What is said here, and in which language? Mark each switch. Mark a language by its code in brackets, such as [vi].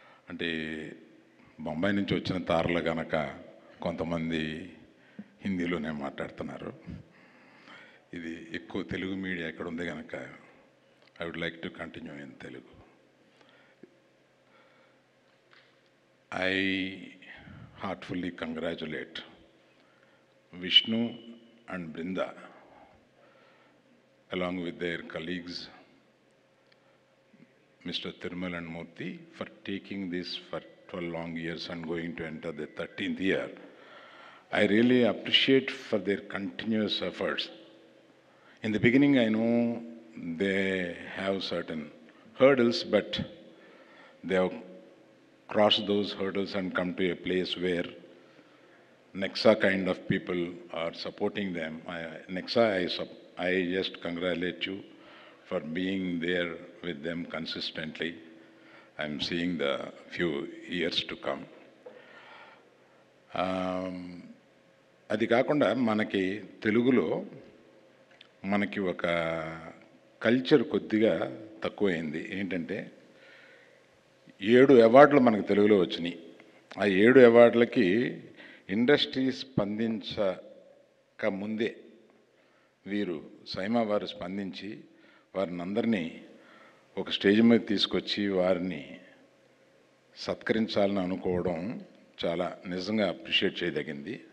[te] అంటే బొంబాయి నుంచి వచ్చిన తారలు కనుక కొంతమంది హిందీలోనే మాట్లాడుతున్నారు. ఇది ఎక్కువ తెలుగు మీడియా ఎక్కడ ఉంది కనుక [en] I would like to continue in Telugu. I heartfully congratulate Vishnu and Brinda along with their colleagues Mr. Thirumal and Murthy for taking this for 12 long years and going to enter the 13th year. I really appreciate for their continuous efforts. In the beginning I know they have certain hurdles, but they have cross those hurdles and come to a place where Nexa kind of people are supporting them. Nexa, I just congratulate you for being there with them consistently. I'm seeing the few years to come. [te] అది కాకుండా మనకి తెలుగులో మనకి ఒక culture కొద్దిగా తక్కువైంది. ఏంటంటే 7 అవార్డులు మనకు తెలుగులో వచ్చినాయి. ఆ 7 అవార్డులకి ఇండస్ట్రీ స్పందించక ముందే వీరు సైమా వారు స్పందించి వారిని అందరినీ ఒక స్టేజ్ మీద తీసుకొచ్చి వారిని సత్కరించాలని అనుకోవడం చాలా నిజంగా అప్రిషియేట్ చేయదగింది.